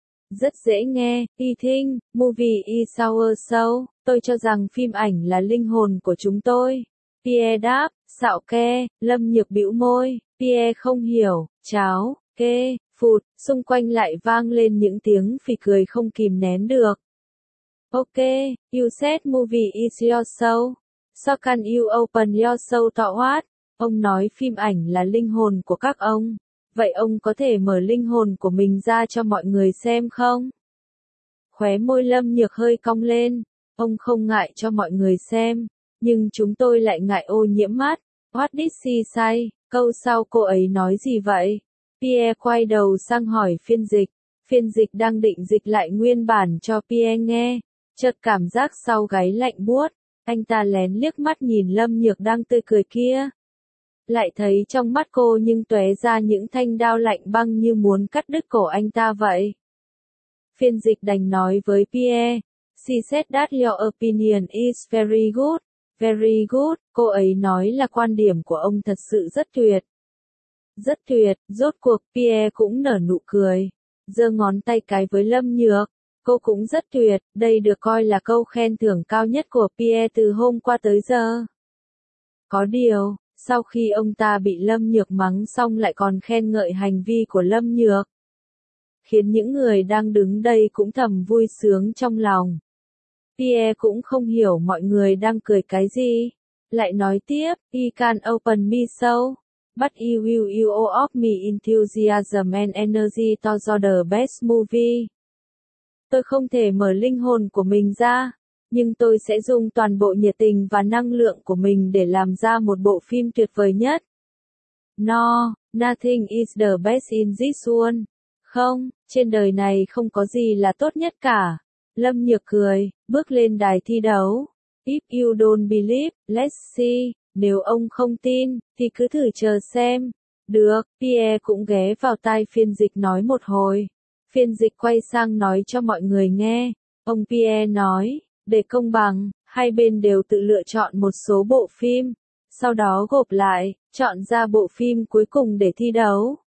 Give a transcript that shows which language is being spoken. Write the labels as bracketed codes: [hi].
[vi] Rất dễ nghe, [en] I think, movie is our soul, [vi] tôi cho rằng phim ảnh là linh hồn của chúng tôi. Pierre đáp, xạo ke, Lâm Nhược bĩu môi, Pierre không hiểu, cháo, kê, phụt, xung quanh lại vang lên những tiếng phì cười không kìm nén được. [en] Ok, you said movie is your soul, so can you open your soul to what? [vi] Ông nói phim ảnh là linh hồn của các ông. Vậy ông có thể mở linh hồn của mình ra cho mọi người xem không? Khóe môi Lâm Nhược hơi cong lên. Ông không ngại cho mọi người xem. Nhưng chúng tôi lại ngại ô nhiễm mắt. [en] What did she say? [vi] Câu sau cô ấy nói gì vậy? Pierre quay đầu sang hỏi phiên dịch. Phiên dịch đang định dịch lại nguyên bản cho Pierre nghe. Chợt cảm giác sau gáy lạnh buốt. Anh ta lén liếc mắt nhìn Lâm Nhược đang tươi cười kia. Lại thấy trong mắt cô nhưng tóe ra những thanh đao lạnh băng như muốn cắt đứt cổ anh ta vậy. Phiên dịch đành nói với Pierre. [en] She said that your opinion is very good. Very good, [vi] cô ấy nói là quan điểm của ông thật sự rất tuyệt. Rất tuyệt, rốt cuộc Pierre cũng nở nụ cười. Giơ ngón tay cái với Lâm Nhược. Cô cũng rất tuyệt, đây được coi là câu khen thưởng cao nhất của Pierre từ hôm qua tới giờ. Có điều. Sau khi ông ta bị Lâm Nhược mắng xong lại còn khen ngợi hành vi của Lâm Nhược. Khiến những người đang đứng đây cũng thầm vui sướng trong lòng. Pierre cũng không hiểu mọi người đang cười cái gì. Lại nói tiếp, [en] he can open me so, but he will you off me enthusiasm and energy to do the best movie. [vi] Tôi không thể mở linh hồn của mình ra. Nhưng tôi sẽ dùng toàn bộ nhiệt tình và năng lượng của mình để làm ra một bộ phim tuyệt vời nhất. [en] No, nothing is the best in this one. [vi] Không, trên đời này không có gì là tốt nhất cả. Lâm Nhược cười, bước lên đài thi đấu. [en] If you don't believe, let's see. [vi] Nếu ông không tin, thì cứ thử chờ xem. Được, Pierre cũng ghé vào tai phiên dịch nói một hồi. Phiên dịch quay sang nói cho mọi người nghe. Ông Pierre nói. Để công bằng, hai bên đều tự lựa chọn một số bộ phim, sau đó gộp lại, chọn ra bộ phim cuối cùng để thi đấu.